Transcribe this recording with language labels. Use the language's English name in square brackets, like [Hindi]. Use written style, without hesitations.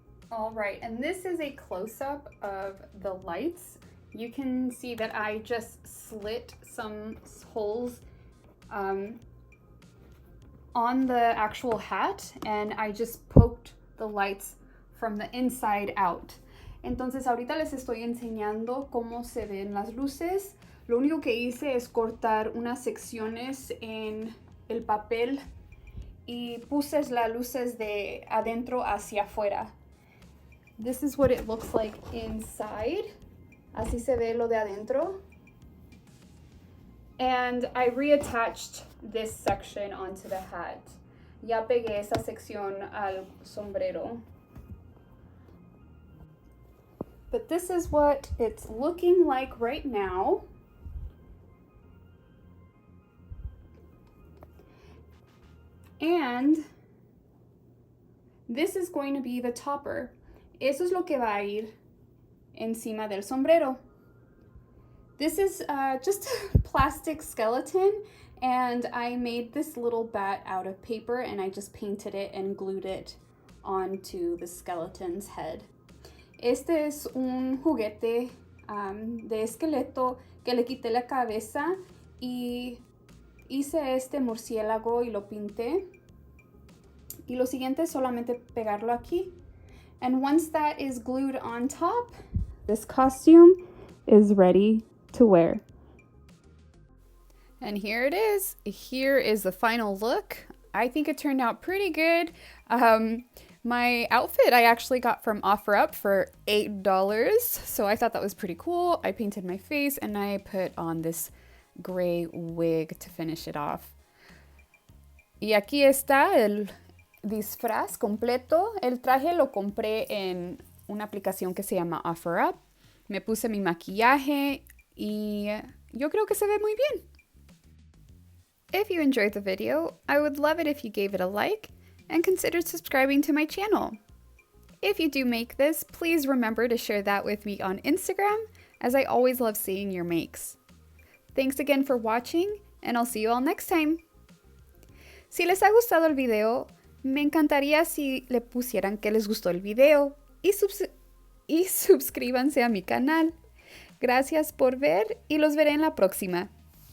[English] All right, and this is a close-up of the lights. You can see that I just slit some holes on the actual hat, and I just poked the lights from the inside out. [Spanish] Entonces ahorita les estoy enseñando cómo se ven las luces. Lo único que hice es cortar unas secciones en el papel y puse las luces de adentro hacia afuera. [English] This is what it looks like inside. [Spanish] Así se ve lo de adentro. [English] And I reattached this section onto the hat. [Spanish] Ya pegué esa sección al sombrero. [English] But this is what it's looking like right now. And this is going to be the topper. [Spanish] Eso es lo que va a ir encima del sombrero. [English] This is just a plastic skeleton, and I made this little bat out of paper, and I just painted it and glued it onto the skeleton's head. [Spanish] Este es un juguete de esqueleto que le quité la cabeza y hice este murciélago y lo pinté. Y lo siguiente es solamente pegarlo aquí. [English] And once that is glued on top, this costume is ready to wear. And here it is. Here is the final look. I think it turned out pretty good. My outfit I actually got from OfferUp for $8, so I thought that was pretty cool. I painted my face and I put on this gray wig to finish it off. [Spanish] Y aquí está el disfraz completo. El traje lo compré en una aplicación que se llama OfferUp. Me puse mi maquillaje y yo creo que se ve muy bien. [English] If you enjoyed the video, I would love it if you gave it a like and consider subscribing to my channel. If you do make this, please remember to share that with me on Instagram, as I always love seeing your makes. Thanks again for watching, and I'll see you all next time. [Spanish] Si les ha gustado el video, me encantaría si le pusieran que les gustó el video y suscríbanse a mi canal. Gracias por ver y los veré en la próxima.